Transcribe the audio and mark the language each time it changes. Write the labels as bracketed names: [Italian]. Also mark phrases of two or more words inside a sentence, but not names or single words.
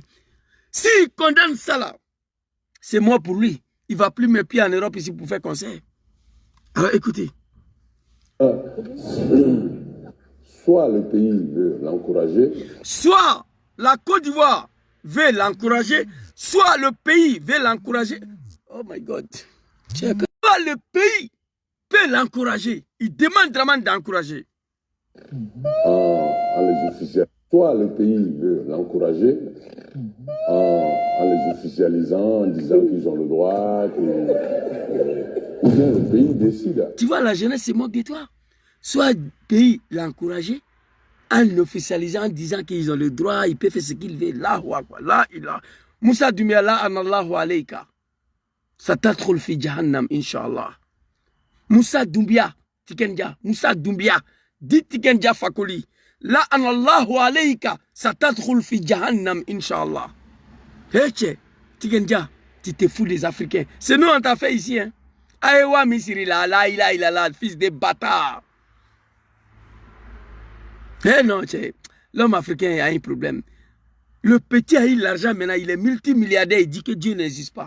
[French] S'il condamne ça, là, c'est moi pour lui. Il ne va plus me pieds en Europe ici pour faire concert. Alors écoutez. Soit le pays veut l'encourager. Soit la Côte d'Ivoire veut l'encourager, soit le pays veut l'encourager. [English] Oh my God. [French] Soit le pays peut l'encourager. Il demande vraiment d'encourager. En les officialisant. Soit le pays veut l'encourager en les officialisant, en disant qu'ils ont le droit, ou bien le pays décide. Tu vois, la jeunesse se moque de toi. Soit le pays l'encourager en officialisant, en disant qu'ils ont le droit, ils peuvent faire ce qu'ils veulent. Là, là, là. [Arabic] Moussa Doumbia, là, لعنة الله عليك. ستطرد في جهنم، إن شاء الله. [French] Moussa Doumbia, Tikenja, Moussa Doumbia, dit Tikenja Fakoli. [Arabic] لعنة الله عليك، ستطرد في جهنم، إن شاء الله. [French] Hé, Tikenja, tu te fous des Africains. C'est nous, on t'a fait ici, hein. Aïwa Misiri, là, il a, fils de bâtard. Eh non, l'homme africain a un problème. Le petit a eu l'argent maintenant, il est multimilliardaire, il dit que Dieu n'existe pas.